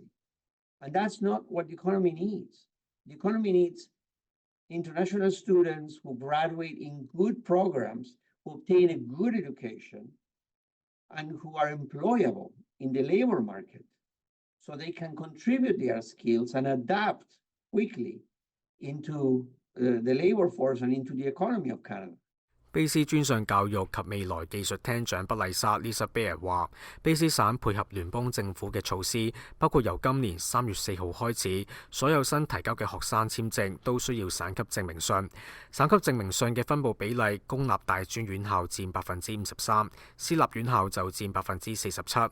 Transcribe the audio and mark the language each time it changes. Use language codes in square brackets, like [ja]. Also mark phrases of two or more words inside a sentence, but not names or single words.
[en] And that's not what the economy needs. The economy needs international students who graduate in good programs, who obtain a good education, and who are employable in the labor market, so they can contribute their skills and adapt quickly into the labor force and into the economy of Canada. [yue] 卑斯專上教育及未來技術廳長不麗莎 Lisa Bear 話，卑斯省配合聯邦政府嘅措施，包括由今年3月4號開始，所有新提交嘅學生簽證都需要省級證明信。省級證明信嘅分佈比例，公立大專院校佔53%，私立院校就佔47%。